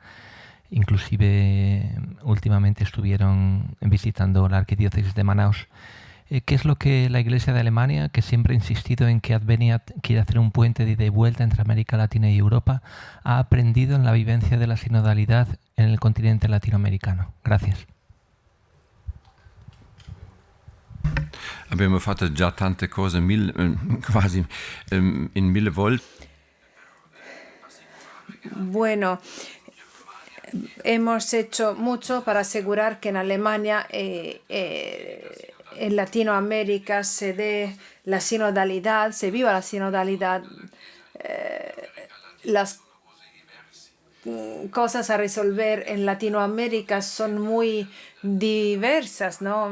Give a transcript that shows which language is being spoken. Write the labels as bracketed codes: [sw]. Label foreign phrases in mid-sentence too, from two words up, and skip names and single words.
[es] Inclusive últimamente estuvieron visitando la arquidiócesis de Manaus. ¿Qué es lo que la Iglesia de Alemania, que siempre ha insistido en que Adveniat quiere hacer un puente de ida y vuelta entre América Latina y Europa, ha aprendido en la vivencia de la sinodalidad en el continente latinoamericano? Gracias. [it] Abbiamo fatto già tante cose, quasi in 1000 volte. [es] Bueno, hemos hecho mucho para asegurar que en Alemania, en Latinoamérica, se dé la sinodalidad, se viva la sinodalidad. Las cosas a resolver en Latinoamérica son muy diversas, ¿no?